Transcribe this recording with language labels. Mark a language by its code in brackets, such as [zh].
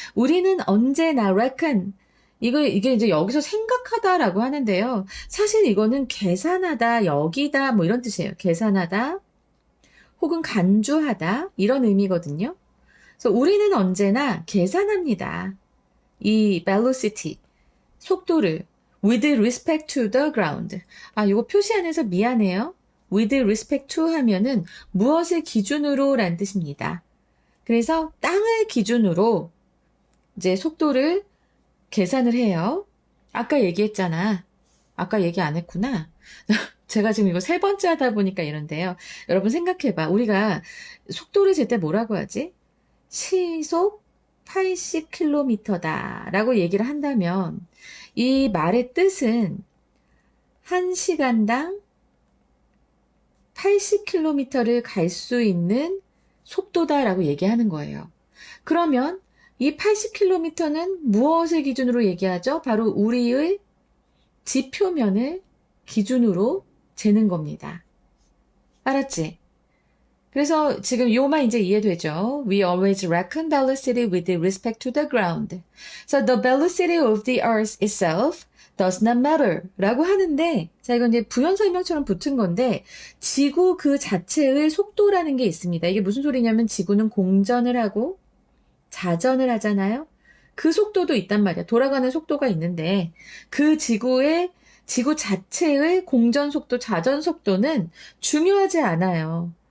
[ko] 우리는 언제나 reckon 이게 이제 여기서 생각하다라고 하는데요. 사실 이거는 계산하다, 여기다 뭐 이런 뜻이에요. 계산하다 혹은 간주하다 이런 의미거든요. 그래서 우리는 언제나 계산합니다. [en] 이 velocity, [ko] 속도를 [en] with respect to the ground. [ko] 아, 이거 표시 안에서 미안해요. [en] with respect to [ko] 하면은 무엇을 기준으로 란 뜻입니다. 그래서 땅을 기준으로 이제 속도를 계산을 해요. 아까 얘기했잖아. 아까 얘기 안 했구나. 제가 지금 이거 세 번째 하다 보니까 이런데요. 여러분 생각해봐. 우리가 속도를 잴 때 뭐라고 하지? 시속 80km다 라고 얘기를 한다면 이 말의 뜻은 1시간당 80km를 갈 수 있는 속도다라고 얘기하는 거예요. 그러면 이 80km는 무엇을 기준으로 얘기하죠? 바로 우리의 지표면을 기준으로 재는 겁니다. 알았지? 그래서 지금 요만 이제 이해되죠? [en] We always reckon velocity with respect to the ground. So the velocity of the earth itself does not matter [ko] 라고 하는데 자 이건 이제 부연 설명처럼 붙은 건데 지구 그 자체의 속도라는 게 있습니다. 이게 무슨 소리냐면 지구는 공전을 하고 자전을 하잖아요. 그 속도도 있단 말이야. 돌아가는 속도가 있는데 그 지구 자체의 공전 속도, 자전 속도는 중요하지 않아요.